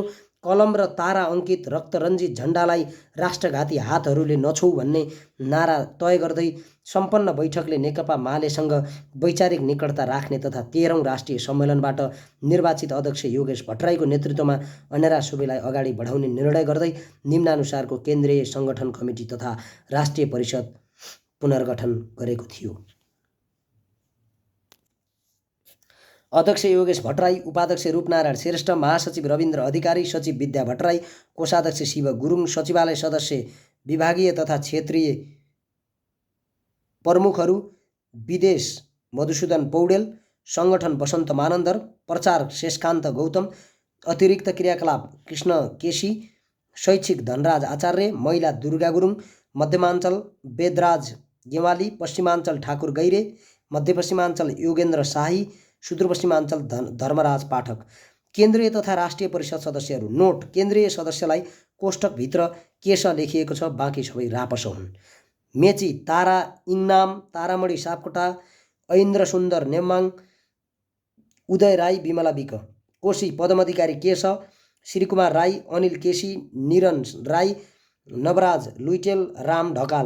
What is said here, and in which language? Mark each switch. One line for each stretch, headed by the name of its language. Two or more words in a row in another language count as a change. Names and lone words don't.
Nepali: कलम र तारा अङ्कित रक्तरञ्जित झण्डालाई राष्ट्रघाती हातहरूले नछौ भन्ने नारा तय गर्दै सम्पन्न बैठकले नेकपा मालेसँग वैचारिक निकटता राख्ने तथा 13औं राष्ट्रिय सम्मेलनबाट निर्वाचित अध्यक्ष योगेश भट्टराईको नेतृत्वमा अनेरासोबिलाई अगाडि बढाउने निर्णय गर्दै निम्नानुसारको केन्द्रीय सङ्गठन कमिटी तथा राष्ट्रिय परिषद पुनर्गठन गरेको थियो। अध्यक्ष योगेश भट्टराई, उपाध्यक्ष रूपनारायण श्रेष्ठ, महासचिव रविन्द्र अधिकारी, सचिव विद्या भट्टराई, कोषाध्यक्ष शिव गुरुङ, सचिवालय सदस्य विभागीय तथा क्षेत्रीय प्रमुखहरू विदेश मधुसूदन पौडेल, सङ्गठन वसन्त मानन्दर, प्रचार शेषकान्त गौतम, अतिरिक्त क्रियाकलाप कृष्ण केसी, शैक्षिक धनराज आचार्य, महिला दुर्गा गुरुङ, मध्यमाञ्चल वेदराज गेवाली, पश्चिमाञ्चल ठाकुर गैरे, मध्यपश्चिमाञ्चल योगेन्द्र शाही, सुदूरपश्चिमाञ्चल धर्मराज पाठक। केन्द्रीय तथा राष्ट्रिय परिषद सदस्यहरू। नोट: केन्द्रीय सदस्यलाई कोष्टकभित्र केश लेखिएको छ, बाँकी सबै रापस हुन्। मेची: तारा इङनाम, तारामणि सापकोटा, ऐन्द्र सुन्दर नेम्बाङ, उदय राई, विमला विक। कोशी: पदम अधिकारी केश, श्रीकुमार राई, अनिल केसी, निरन राई, नवराज लुइटेल, राम ढकाल।